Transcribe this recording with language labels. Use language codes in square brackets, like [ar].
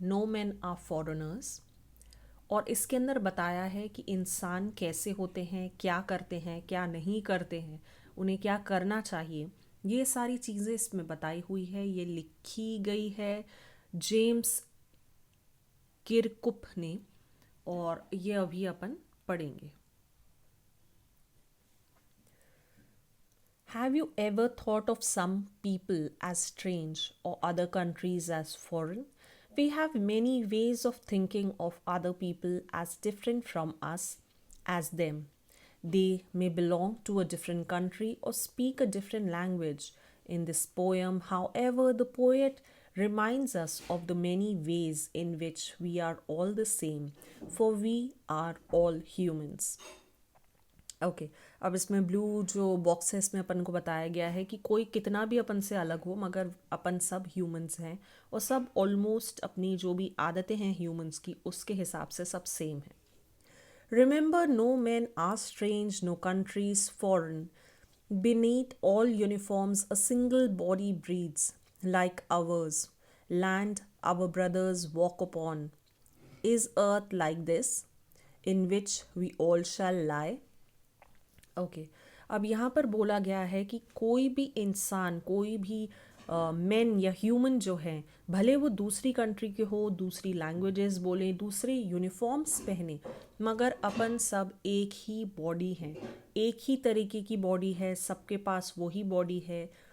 [en] No man are foreigners. [hi] और इसके अंदर बताया है कि इंसान कैसे होते हैं, क्या करते हैं, क्या नहीं करते हैं, उन्हें क्या करना चाहिए। ये सारी चीज़ें इसमें बताई हुई है। ये लिखी गई है जेम्स किरकुप ने, और ये अभी अपन पढ़ेंगे। [en] Have you ever thought of some people as strange or other countries as foreign? We have many ways of thinking of other people as different from us, as them. They may belong to a different country or speak a different language. In this poem, however, the poet reminds us of the many ways in which we are all the same, for we are all humans. [hi] Okay अब इसमें blue जो box है इसमें अपन को बताया गया है कि कोई कितना भी अपन से अलग हो मगर अपन सब ह्यूमंस हैं और सब ऑलमोस्ट अपनी जो भी आदतें हैं ह्यूमंस की उसके हिसाब से सब सेम है। [en] Remember no man are strange, no countries foreign, beneath all uniforms a single body breathes like ours, land our brothers walk upon. Is earth like this, in which we all shall lie? [hi] Okay अब यहाँ पर बोला गया है कि कोई भी इंसान, कोई भी मैन या ह्यूमन जो है, भले वो दूसरी कंट्री के हो, दूसरी लैंग्वेजेस बोलें, दूसरे यूनिफॉर्म्स पहने, मगर अपन सब एक ही बॉडी हैं, एक ही तरीके की बॉडी है, सबके पास वही बॉडी है।